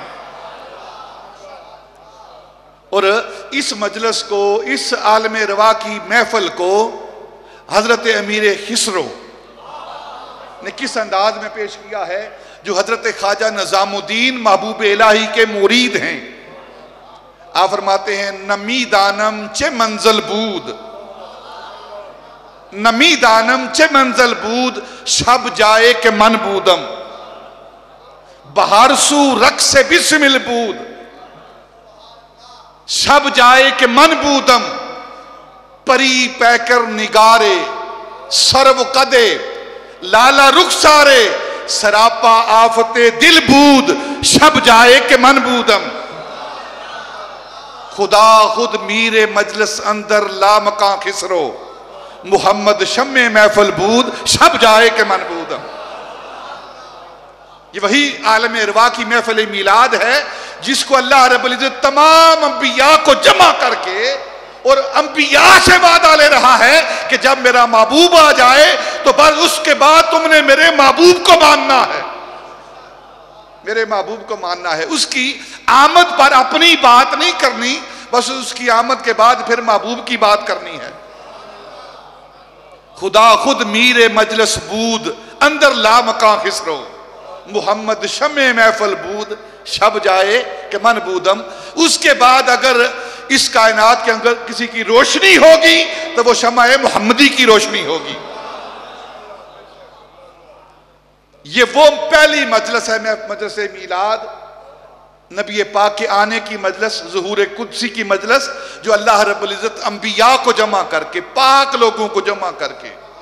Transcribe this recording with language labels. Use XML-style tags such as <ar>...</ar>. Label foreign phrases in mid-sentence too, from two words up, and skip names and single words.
<ur>اور اس مجلس کو، اس عالم روا کی محفل کو حضرت امیر خسرو نے کس انداز میں پیش کیا ہے، جو حضرت خواجہ نظام الدین محبوب الہی کے مرید ہیں. آپ فرماتے ہیں</ur> <fa>نمی دانم چه منزل بود، نمی دانم چه منزل بود، شب جائے کہ من بودم، بہار سو رقص بسمل بود، شب جائے کہ من بودم، پری پیکر نگارے سرو قدے لالا رخسارے، سراپا آفت دل بود، شب جائے کہ من بودم. خدا خود میر مجلس اندر لا مکان خسرو، محمد شمع محفل بود، شب جائے کہ من بودم.</fa> <ur>یہ وہی عالم ارواح کی محفل میلاد ہے جس کو اللہ</ur> <ar>رب العزت</ar> <ur>تمام انبیاء کو جمع کر کے اور انبیاء سے وعدہ لے رہا ہے کہ جب میرا محبوب آ جائے تو بس اس کے بعد تم نے میرے محبوب کو ماننا ہے، میرے محبوب کو ماننا ہے. اس کی آمد پر اپنی بات نہیں کرنی، بس اس کی آمد کے بعد پھر محبوب کی بات کرنی ہے.</ur> <fa>خدا خود میر مجلس بود، اندر لا مکان خسرو، محمد شمع محفل بود، شب جائے کہ من بودم.</fa> <ur>اس کے بعد اگر اس کائنات کے اندر کسی کی روشنی ہوگی تو وہ شمع محمدی کی روشنی ہوگی. یہ وہ پہلی مجلس ہے، مجلس میلاد، نبی پاک کے آنے کی مجلس، ظہور قدسی کی مجلس، جو اللہ</ur> <ar>رب العزت</ar> <ur>انبیاء کو جمع کر کے، پاک لوگوں کو جمع کر کے،</ur>